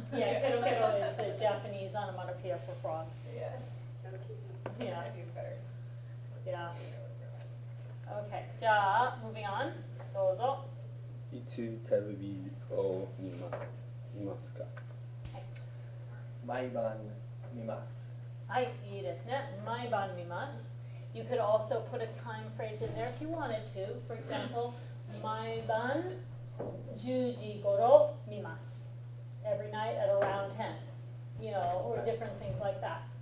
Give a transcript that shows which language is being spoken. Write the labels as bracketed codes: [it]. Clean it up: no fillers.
[en] Yeah, kero kero is the Japanese onomatopoeia for frogs. Yes. Yeah, That is better. yeah. Okay, じゃあ moving on. [ja] どうぞ。いつテレビを見ますか？毎晩見ます。はい、いいですね。毎晩見ます。 [en] You could also put a time phrase in there if you wanted to. [ja] For example, 毎晩10時頃見ます。 [en] Every night at around 10. You know, or different things like that.